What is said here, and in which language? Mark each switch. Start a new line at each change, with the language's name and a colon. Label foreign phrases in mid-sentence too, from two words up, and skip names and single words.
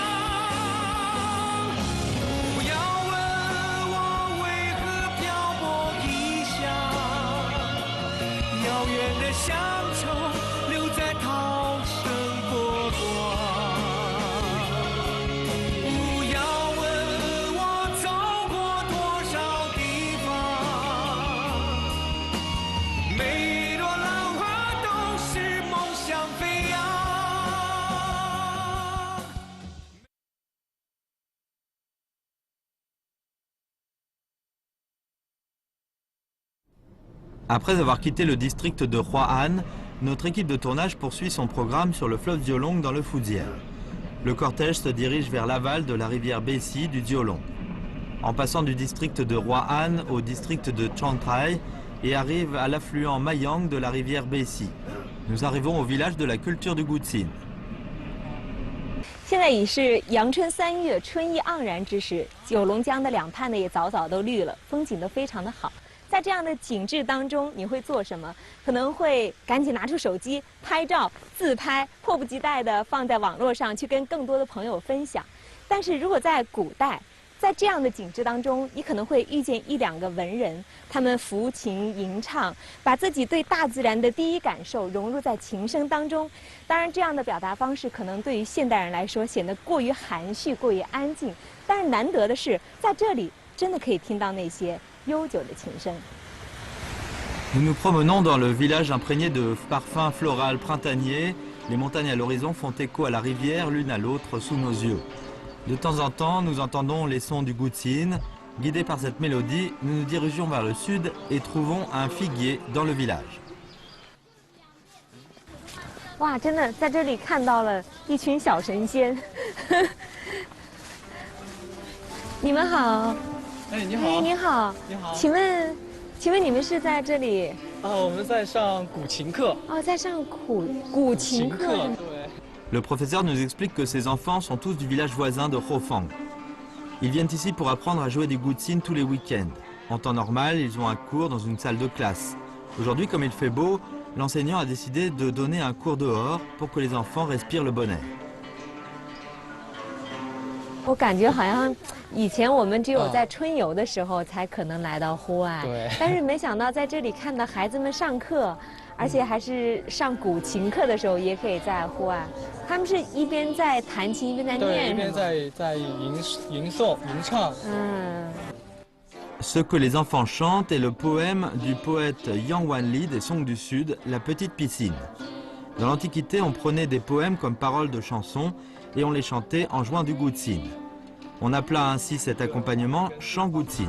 Chinese: 不要问我为何漂泊异乡，遥远的乡愁留在涛声波光。不要问我走过多少地方，每朵浪花都是梦想飞扬。
French: Après avoir quitté le district de Hua-An, notre équipe de tournage poursuit son programme sur le fleuve Diolong dans le Fujian. Le cortège se dirige vers l'aval de la rivière Besi du Diolong, en passant du district de Hua-An au district de Changtai et arrive à l'affluent Mayang de la rivière Besi. Nous arrivons au village de la culture du Gutsin.
Chinese: 现在已是阳春3月，春意盎然之时，九龙江的两畔呢也早早都绿了，风景都非常的好。在这样的景致当中，你会做什么？可能会赶紧拿出手机拍照、自拍，迫不及待地放在网络上去跟更多的朋友分享。但是如果在古代，在这样的景致当中，你可能会遇见1、2个文人，他们抚琴吟唱，把自己对大自然的第一感受融入在琴声当中。当然，这样的表达方式可能对于现代人来说显得过于含蓄、过于安静。但是难得的是，在这里真的可以听到那些悠久的琴声。
French: Nous nous promenons dans le village imprégné de parfums floraux printaniers. Les montagnes à l'horizon font écho à la rivière l'une à l'autre sous nos yeux. De temps en temps, nous entendons les sons du Gutsin. Guidés par cette mélodie, nous nous dirigeons vers le sud et trouvons un figuier dans le village.
Chinese: 哇，真的在这里看到了一群小神仙。你们好。哎，你好。哎，你好。你好。请问你们是在这里？我们在上古琴课。哦，在上古琴课。对。
French: Le professeur nous explique que ces enfants sont tous du village voisin de Hofang. Ils viennent ici pour apprendre à jouer du Gutsin tous les week-ends. En temps normal, ils ont un cours dans une salle de classe. Aujourd'hui, comme il fait beau, l'enseignant a décidé de donner un cours dehors pour que les enfants respirent le bon air.
Chinese: 我感觉好像以前我们只有在春游的时候才可能来到户外，对。但是没想到在这里看到孩子们上课，而且还是上古琴课的时候也可以在户外。他们是一边在弹琴一边在对，念，一边在吟唱。
French: Ce que les enfants chantent est le poème du poète Yang Wanli des Song du Sud, La Petite Piscine. Dans l'Antiquité, on prenait des poèmes comme paroles de chansons et on les chantait en jouant du gutsin. On appela ainsi cet accompagnement chant gutsin.